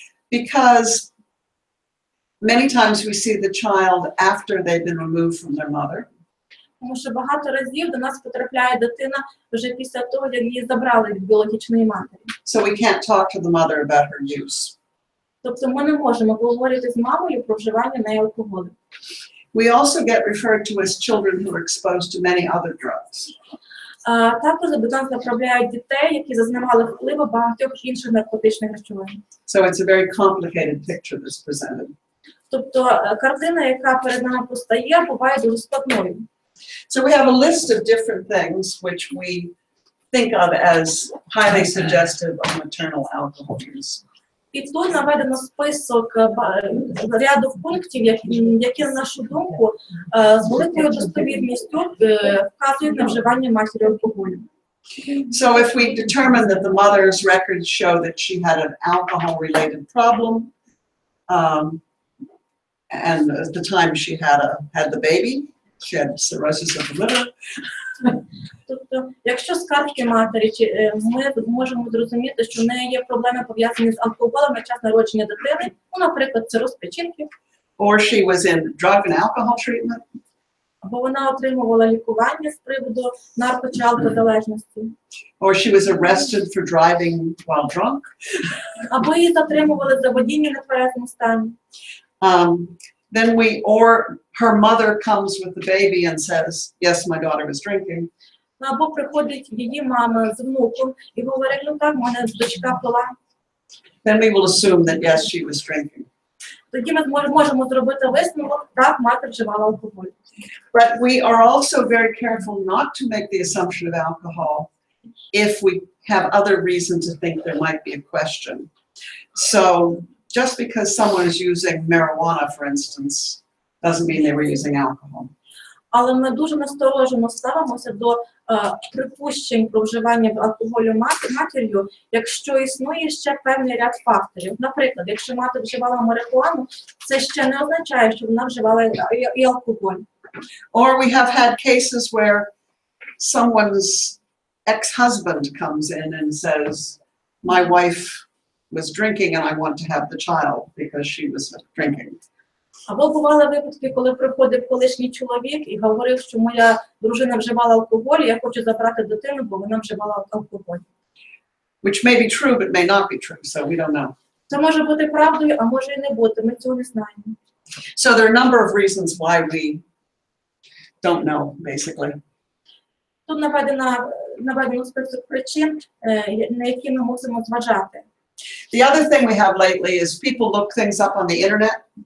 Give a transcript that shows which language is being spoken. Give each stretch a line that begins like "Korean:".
English: Because many times we see the child after they've been removed from their mother.
Ukrainian: Тому що багато разів до нас потрапляє дитина вже після того, як її забрали від біологічної матері.
English: So we can't talk to the mother about her use.
Ukrainian: Тобто ми не можемо поговорити з мамою про вживання нею алкоголю.
English: We also get referred to as children who are exposed to many other drugs.
Ukrainian: Також до нас направляють дітей, які зазнавали впливу багатьох інших наркотичних речовин.
English: So it's a very complicated picture that's presented.
Ukrainian: Тобто картина, яка перед нами постає, буває дуже складною.
English: So we have a list of different things which we think of as highly suggestive of maternal alcohol use.
Ukrainian: І тут наведено список ряду пунктів, які, на нашу думку, з великою достовірністю вказують на вживання матір'ю алкоголю.
English: So if we determine that the mother's records show that she had an alcohol-related problem, and at the time she had the baby, she had cirrhosis of the liver.
Ukrainian: Тобто, якщо з картки матері ми можемо зрозуміти, що в неї є проблеми пов'язані з алкоголем на час народження дитини, наприклад, цироз печінки,
English: or she was in drug and alcohol treatment,
Ukrainian: або вона отримувала лікування з приводу нарко- чи алкозалежності,
English: or she was arrested for driving while drunk,
Ukrainian: або її затримували за водіння на тверезому стані.
English: then or her mother comes with the baby and says, yes, my daughter was drinking.
Ukrainian: Або приходить її мама з внуком і говорить, ну так, мене дочка пила.
English: Then we will assume that, yes, she was drinking.
Ukrainian: Тоді ми можемо зробити висновок, так, мати вживала алкоголь.
English: But we are also very careful not to make the assumption of alcohol if we have other reason to think there might be a question. So just because someone is using marijuana, for instance, doesn't mean they were using alcohol.
Ukrainian: Але ми дуже насторожено ставимося до припущень про вживання алкоголю матір'ю, якщо існує ще певний ряд факторів. Наприклад, якщо мати вживала марихуану, це ще не означає, що вона вживала і алкоголь.
English: Or we have had cases where someone's ex-husband comes in and says, my wife was drinking and I want to have the child because she was drinking.
Ukrainian: Або бували випадки, коли приходив колишній чоловік і говорив, що моя дружина вживала алкоголь, і я хочу забрати дитину, бо вона вживала алкоголь.
English: Which may be true, but may not be true, so we don't know.
Ukrainian: Це може бути правдою, а може і не бути, ми цього не знаємо.
English: So there are a number of reasons why we don't know, basically.
Ukrainian: Тут наведено список причин, на які ми мусимо зважати.
English: The other thing we have lately is people look things up on the internet.